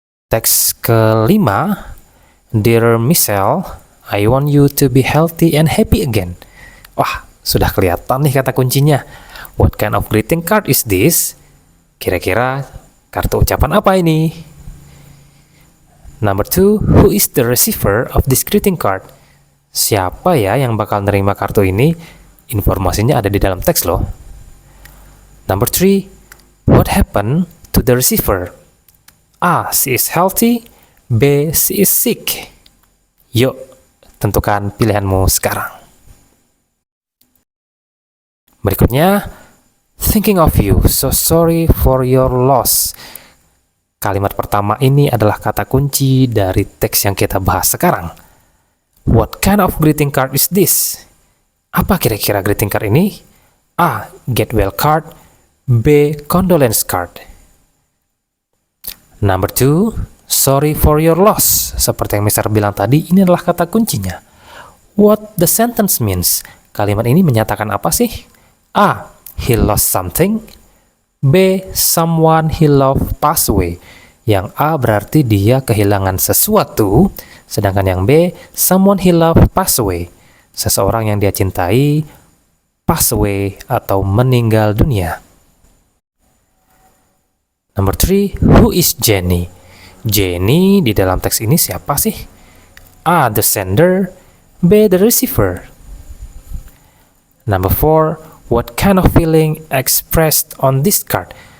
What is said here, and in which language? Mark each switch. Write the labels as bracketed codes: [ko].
[id] Teks kelima, [en] Dear Michelle, I want you to be healthy and happy again. [id] Wah, sudah kelihatan nih kata kuncinya. [en] What kind of greeting card is this? [id] Kira-kira kartu ucapan apa ini? [en] Number 2, who is the receiver of this greeting card? [id] Siapa ya yang bakal nerima kartu ini? Informasinya ada di dalam teks loh. [en] Number 3, what happened to the receiver? A. She is healthy. B. She is sick. [id] Yuk, tentukan pilihanmu sekarang. Berikutnya, [en] thinking of you, so sorry for your loss. [id] Kalimat pertama ini adalah kata kunci dari teks yang kita bahas sekarang. [en] What kind of greeting card is this? [id] Apa kira-kira greeting card ini? [en] A. Get well card. B. Condolence card. Number 2, sorry for your loss. [id] Seperti yang Mister bilang tadi, ini adalah kata kuncinya. [en] What the sentence means? [id] Kalimat ini menyatakan apa sih? [en] A. He lost something. B. Someone he loved passed away. [id] Yang A berarti dia kehilangan sesuatu, sedangkan yang B, [en] someone he loved passed away. [id] Seseorang yang dia cintai pass away atau meninggal dunia. [en] Number 3, who is Jenny? [id] Jenny di dalam teks ini siapa sih? [en] A. The sender. B. The receiver. Number 4, what kind of feeling expressed on this card?